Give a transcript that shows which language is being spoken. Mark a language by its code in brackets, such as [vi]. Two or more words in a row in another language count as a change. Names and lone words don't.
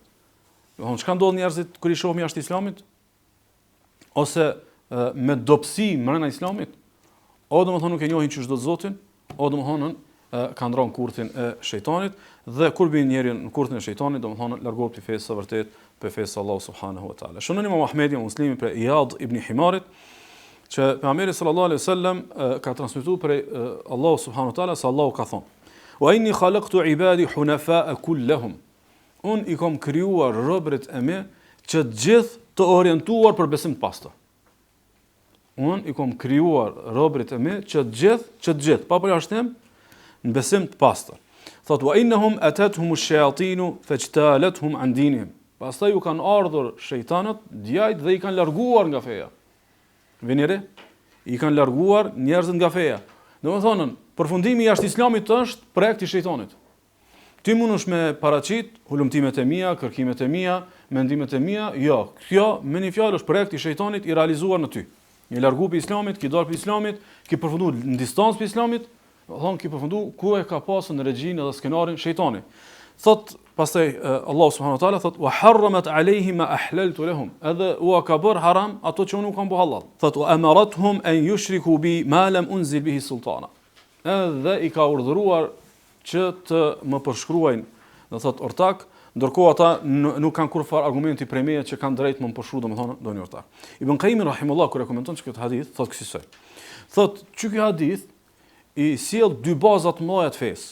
[sq] Domethënë çka ndodh njerëzit kur i shohin jashtë Islamit? Ose me dobësi brenda Islamit, o domethënë nuk e njohin ç'është Zotin, o domethënë kanë ndron kurthin e shejtanit dhe kur bin njëri në kurthin e shejtanit, domethënë largohet pi fesë së vërtet, pe fesë Allahu [ar] سبحانه وتعالى. [sq] Shënon Imam Ahmedi Muslimi për Iyad ibn Himarit, që pejgamberi [ar] صلى الله عليه وسلم [sq] ka transmetuar për Allahu [ar] سبحانه وتعالى [sq] se Allahu ka thonë: [ar] "وإني خلقت عبادي حنفاء كلهم." [sq] Unë i kam krijuar robërit e mi që të gjithë të orientuar për besim të pastër. Unë i kam krijuar robërit e mi që të gjithë, pa përjashtim, në besim të pastër. Thot: [ar] "وإنهم أتتهم الشياطين فاجتالتهم عن دينهم." [sq] Pastaj u kanë ardhur shejtanët, djajt dhe i kanë larguar nga feja. Venire, i kanë larguar njerëzit nga feja. Domethënë, përfundimi jashtë Islamit është projekt i shejtanit. Ti mundesh me paraqit hulumtimet e mia, kërkimet e mia, mendimet e mia, jo. Kjo me një fjalë është projekt i shejtanit i realizuar në ty. Një largu për Islamit, ki dalë për Islamit, ki përfundu në distancë për Islamit, thonë ki përfundu ku e ka pasur në regjinë dhe skenarin shejtani. Thot pastaj Allah [ar] سبحانه وتعالى [sq] thot: [ar] "وحرمت عليهم ما أحللت لهم." [sq] Edhe u ka bër haram ato që unë kam bë halal. Thot: [ar] "وأمرتهم أن يشركوا بي ما لم أنزل به سلطانا." [sq] Edhe i ka urdhëruar që të më përshkruajnë, do thot ortak, ndërkohë ata nuk kanë kurfar argumenti prej meje që kanë drejt më përshkruaj, domethënë doni ortak. Ibn Qayyim rahimullah kur e komenton këtë hadith thot kësaj. Thot që ky hadith i sjell dy baza të mëdha të fesë.